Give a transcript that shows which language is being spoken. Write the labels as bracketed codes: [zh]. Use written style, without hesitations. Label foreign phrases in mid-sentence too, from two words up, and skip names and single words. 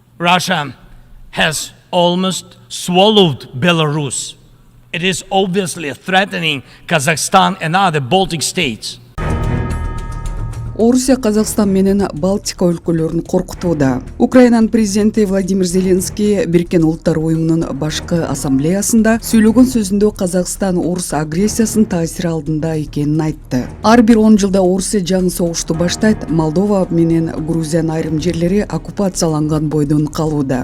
[en] Russia has almost swallowed Belarus. It is obviously threatening Kazakhstan and other Baltic states. [ky] Орусия Казакстан менен Балтика өлкөлөрүн коркутууда. Украинанын президенти Владимир Зеленский Бириккен Улуттар уюмунун башкы ассамблеясында сүйлөгөн сөзүндө Казакстан орус агрессиясынын таасири алдында экенин айтты. Ар бир 10 жылда Орусия жаңы согушту баштайт, Молдова менен Грузиянын айрым жерлери оккупацияланган бойдон калууда.